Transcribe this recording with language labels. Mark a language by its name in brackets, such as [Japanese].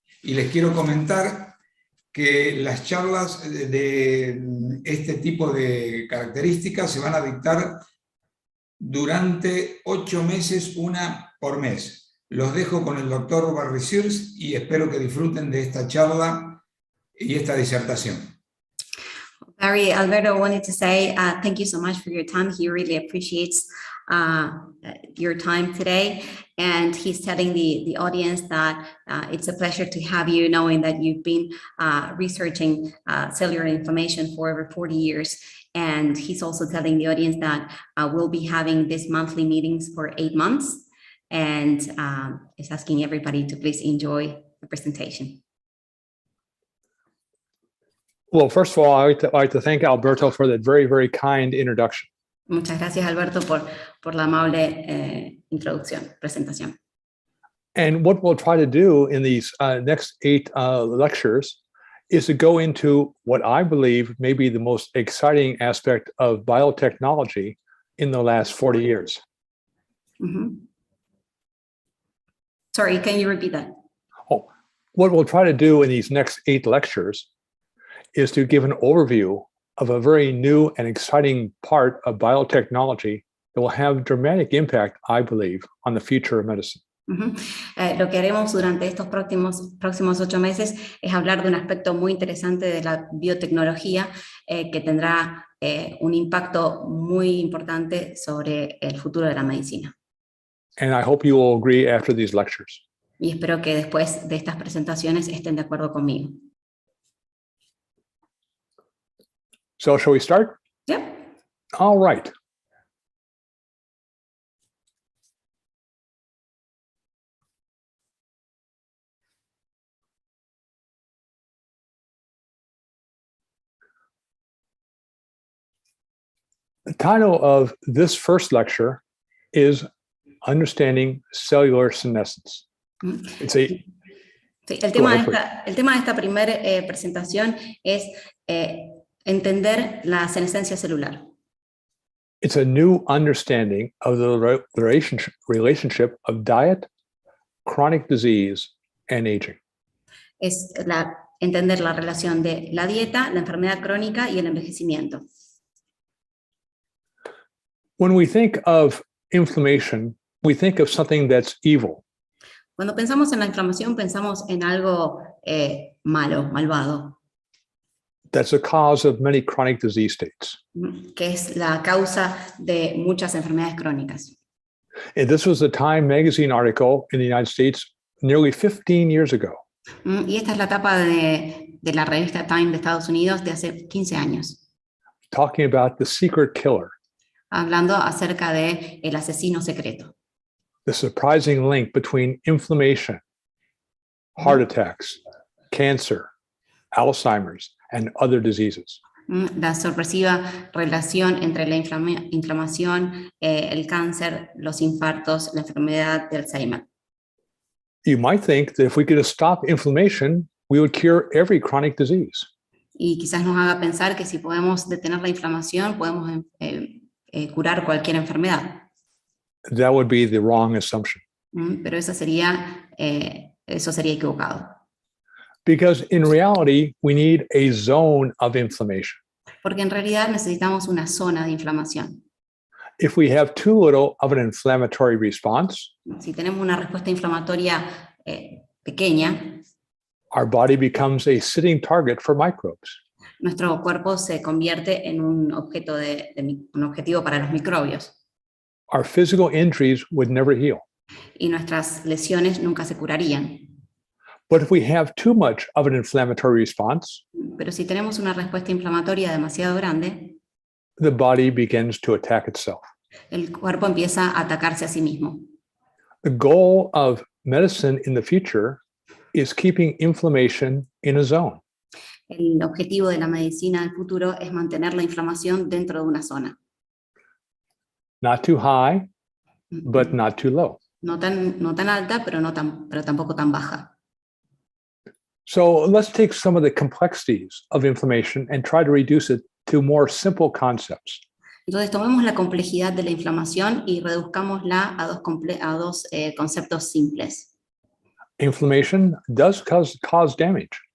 [Spanish] Y les quiero comentar que las charlas de este tipo de características se van a dictar durante 8 meses, una por mes. Los dejo con el doctor Barry y espero que disfruten de esta charla y esta disertación. [English] Barry, Alberto wanted to say thank you so much for your time. He really appreciates your time today. And he's telling the audience that it's a pleasure to have you, knowing that you've been researching cellular inflammation for over 40 years. And he's also telling the audience that we'll be having these monthly meetings for 8 months. And is asking everybody to please enjoy the presentation. Well, first of all, I'd like to thank Alberto for that very, very kind introduction. [Spanish] Muchas gracias, Alberto, por la amable introducción, presentación. [English] And what we'll try to do in these next 8 lectures is to go into what I believe may be the most exciting aspect of biotechnology in the last 40 years. Mm-hmm. Sorry, can you repeat that? Oh, what we'll try to do in these next 8 lectures is to give an overview of a very new and exciting part of biotechnology that will have dramatic impact, I believe, on the future of medicine. Uh-huh. [Spanish] Lo que haremos durante estos próximos 8 meses es hablar de un aspecto muy interesante de la biotecnología que tendrá un impacto muy importante sobre el futuro de la medicina. [English] And I hope you will agree after these lectures. [Spanish] Y espero que después de estas presentaciones estén de acuerdo conmigo. [English] So shall we start? Yep. All right. The title of this first lecture is Understanding Cellular Senescence. It's a [Spanish] Sí, el tema de esta primera presentación es entender la senescencia celular. [English] It's a new understanding of the relationship of diet, chronic disease, and aging. [Spanish] Es entender la relación de la dieta, la enfermedad crónica y el envejecimiento. [English] When we think of inflammation, we think of something that's evil. [Spanish] Cuando pensamos en la inflamación, pensamos en algo malo, malvado. [English] That's a cause of many chronic disease states. [Spanish] Que es la causa de muchas enfermedades crónicas. [English] And this was a Time magazine article in the United States nearly 15 years ago. [Spanish] Y esta es la tapa de la revista Time de Estados Unidos de hace 15 años. [English] Talking about the secret killer. [Spanish] Hablando acerca de el asesino secreto. [English] the surprising link between inflammation, heart attacks, cancer, Alzheimer's, and other diseases. [Spanish] La sorpresiva relación entre la inflamación, el cáncer, los infartos, la enfermedad de Alzheimer. [English] You might think that if we could stop inflammation, we would cure every chronic disease. [Spanish] Y quizás nos haga pensar que si podemos detener la inflamación, podemos curar cualquier enfermedad. [English] That would be the wrong assumption. [Spanish] Pero eso sería equivocado. [English] Because in reality, we need a zone of inflammation. [Spanish] Porque en realidad necesitamos una zona de inflamación. [English] If we have too little of an inflammatory response, [Spanish] Si tenemos una respuesta inflamatoria pequeña, [English] our body becomes a sitting target for microbes. [Spanish] nuestro cuerpo se convierte en un objetivo para los microbios. [English] Our physical injuries would never heal. [Spanish] Y nuestras lesiones nunca se curarían. [English] But if we have too much of an inflammatory response, [Spanish] Pero si tenemos una respuesta inflamatoria demasiado grande, [English] the body begins to attack itself. [Spanish] el cuerpo empieza a atacarse a sí mismo. [English] The goal of medicine in the future is keeping inflammation in a zone. [Spanish] El objetivo de la medicina del futuro es mantener la inflamación dentro de una zona. [English] Not too high, but not too low. [Spanish] No tan alta, pero tampoco tan baja. [English] So let's take some of the complexities of inflammation and try to reduce it to more simple concepts. [Spanish] Entonces tomemos la complejidad de la inflamación y reduzcámosla a dos conceptos simples. [English] Inflammation does cause damage,